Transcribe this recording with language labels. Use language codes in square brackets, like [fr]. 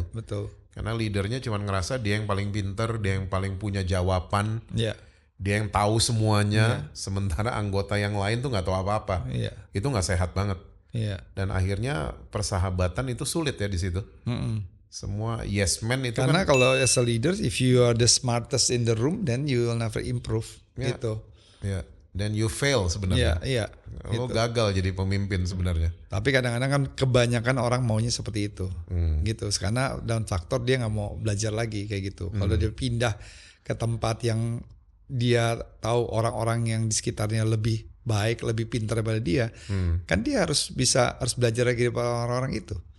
[id] Iya, betul. Karena leadernya cuma ngerasa dia yang paling pinter, dia yang paling punya jawaban, Iya. dia yang tahu semuanya, sementara anggota yang lain tuh nggak tahu apa-apa. Iya. Itu nggak sehat banget. Iya. Dan akhirnya persahabatan itu sulit ya di situ. Semua yes man itu Karena kan. [en] kalau as a leader, if you are the smartest in the room, then you will never improve gitu. [id] Ya. Dan [en] you fail [id] sebenarnya. Iya. Lo gagal jadi pemimpin sebenarnya. Tapi kadang-kadang kan kebanyakan orang maunya seperti itu, gitu. Karena dalam faktor dia nggak mau belajar lagi kayak gitu. Kalau dia pindah ke tempat yang dia tahu orang-orang yang di sekitarnya lebih baik, lebih pintar daripada dia, kan dia harus belajar lagi daripada orang-orang itu.